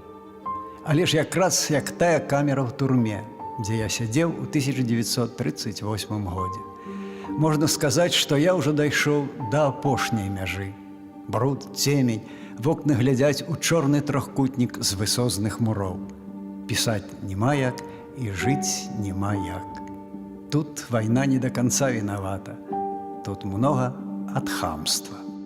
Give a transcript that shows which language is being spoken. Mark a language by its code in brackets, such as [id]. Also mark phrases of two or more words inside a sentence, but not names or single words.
[be] Але ж якраз як тая камера ў турме, дзе я сядзеў у 1938 годзе. Можна сказаць, што я ўжо дайшоў да апошняй мяжы. Бруд, цемень, вокны глядзяць у чорны трохкутнік з высозных муроў. Пісаць няма як і жыць няма як. [ru] Тут вайна не до конца виновата. Тут много от хамства.